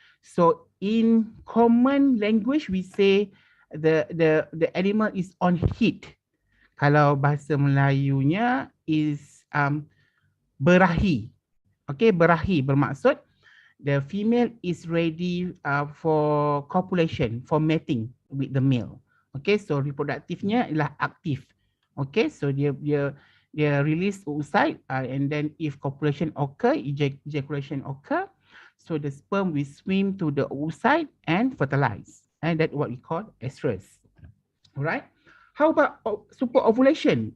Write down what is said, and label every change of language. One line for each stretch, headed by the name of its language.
English: So in common language, we say the animal is on heat.
Malay: Kalau bahasa Melayunya is berahi.
English: Okay,
Malay: berahi bermaksud
English: the female is ready for copulation, for mating with the male.
Malay: Okay, so reproductive-nya ialah aktif.
English: Okay,
Malay: so dia
English: release oocyte and then if copulation occur, ejaculation occur, so the sperm will swim to the oocyte and fertilize, and that's what we call estrus. Alright. How about super ovulation?